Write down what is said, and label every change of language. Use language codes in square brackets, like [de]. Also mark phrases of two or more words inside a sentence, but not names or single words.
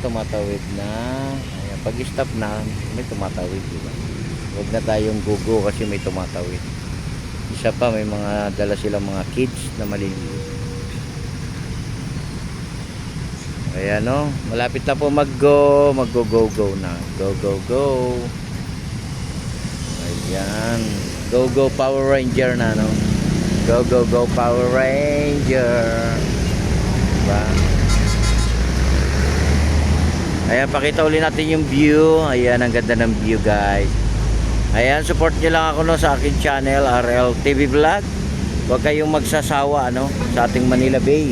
[tl] Ayan, pag stop na, may tumatawid, diba? Huwag na tayong gugo kasi may tumatawid. Isa pa, may mga dala silang mga kids na maliliit. Ayan, no? Malapit na po mag-go na. Go. Yan. [en] Go go Power Ranger na, no? Go go go Power Ranger. [tl] Diba? Ayan, pakita ulit natin yung view. Ayan, ang ganda ng view, guys. Ayan, support nyo lang ako, no, sa aking channel, RL TV Vlog. Huwag kayong magsasawa, no, sa ating Manila Bay.